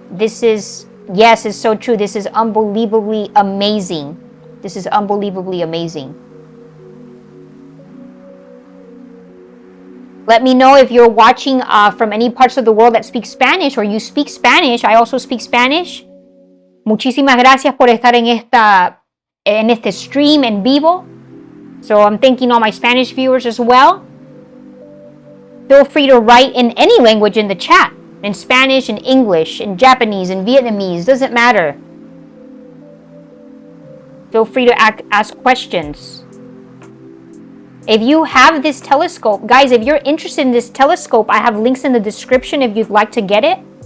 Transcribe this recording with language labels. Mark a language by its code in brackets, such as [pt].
[en] This is, yes, it's so true. This is unbelievably amazing. This is unbelievably amazing. Let me know if you're watching from any parts of the world that speak Spanish, or you speak Spanish. I also speak Spanish. [es] Muchísimas gracias por estar en este stream en vivo. [en] So I'm thanking all my Spanish viewers as well. Feel free to write in any language in the chat. In Spanish, in English, in Japanese, in Vietnamese, doesn't matter. Feel free to ask questions. If you have this telescope, guys, if you're interested in this telescope, I have links in the description if you'd like to get it.